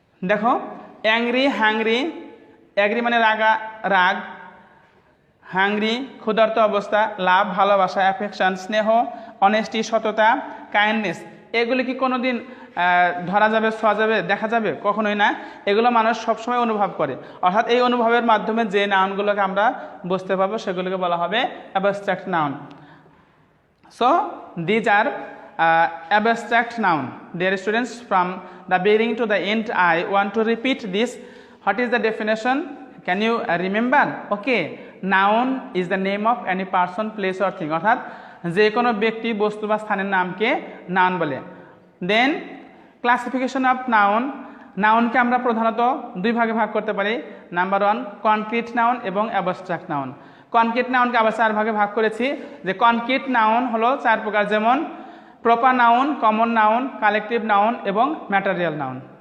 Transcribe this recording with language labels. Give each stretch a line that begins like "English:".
Bangla: দেখো, angry, hungry, angry মানে রাগ, হাংরি ক্ষুধার্ত অবস্থা, লাভ ভালোবাসা, অ্যাফেকশন স্নেহ, অনেস্টি সততা, কাইন্ডনেস, এগুলি কি কোনোদিন ধরা যাবে, ছোঁয়া যাবে, দেখা যাবে? কখনোই না। এগুলো মানুষ সবসময় অনুভব করে। অর্থাৎ এই অনুভবের মাধ্যমে যে নাউনগুলোকে আমরা বুঝতে পারবো সেগুলোকে বলা হবে abstract noun.
English: So these are abstract noun. Dear students, from the beginning to the end I want to repeat this. What is the definition? Can you remember? Okay, noun is the name of any person, place or thing.
Bangla: অর্থাৎ যে কোনো ব্যক্তি, বস্তু বা স্থানের নামকে noun বলে।
English: then classification of noun,
Bangla: নাউনকে আমরা প্রধানত দুই ভাগে ভাগ করতে পারি। নাম্বার 1 কনক্রিট নাউন এবং অ্যাবস্ট্রাক্ট নাউন। কনক্রিট নাউনকে আবার 4 ভাগে ভাগ করেছি। যে কনক্রিট নাউন হলো 4 প্রকার, যেমন proper noun, common noun, collective noun এবং ম্যাটেরিয়াল নাউন।